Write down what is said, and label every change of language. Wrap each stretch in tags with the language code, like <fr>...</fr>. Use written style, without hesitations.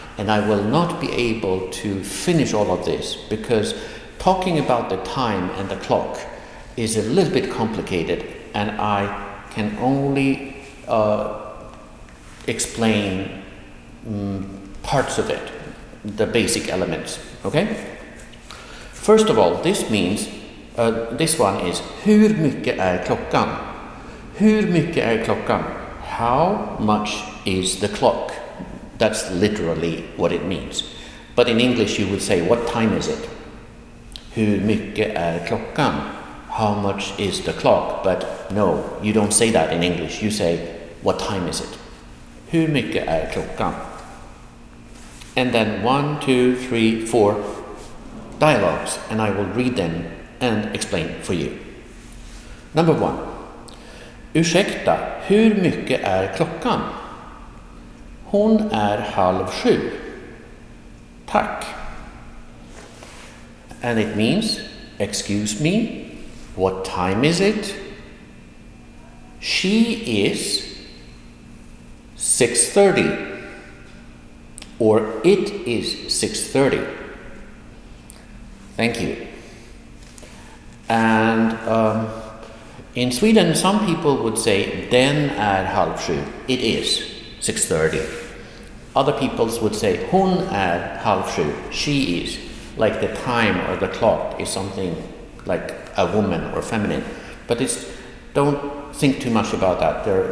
<en>And I will not be able to finish all of this because talking about the time and the clock is a little bit complicated, and I can only explain parts of it, the basic elements. Okay? First of all, this means, this one is</en> <sv>hur mycket är klockan? Hur mycket är klockan?</sv> <en>How much is the clock? That's literally what it means. But in English you would say, what time is it?</en> <sv>Hur mycket är klockan?</sv> <en>How much is the clock? But no, you don't say that in English. You say, what time is it?</en> <sv>Hur mycket är klockan?</sv> <en>And then 1, 2, 3, 4 dialogues, and I will read them and explain for you. Number 1.</en> <sv>Ursäkta, hur mycket är klockan? Hon är 6:30. Tack.</sv> <en>And it means, excuse me, what time is it? She is 6:30. Or it is 6:30. Thank you. And in Sweden, some people would say,</en> <sv>den är 6:30.</sv> <en>It is 6:30. Other people would say,</en> <sv>hon är 6:30.</sv> <en>She is. Like the time or the clock is something like a woman or feminine. But don't think too much about that.</en>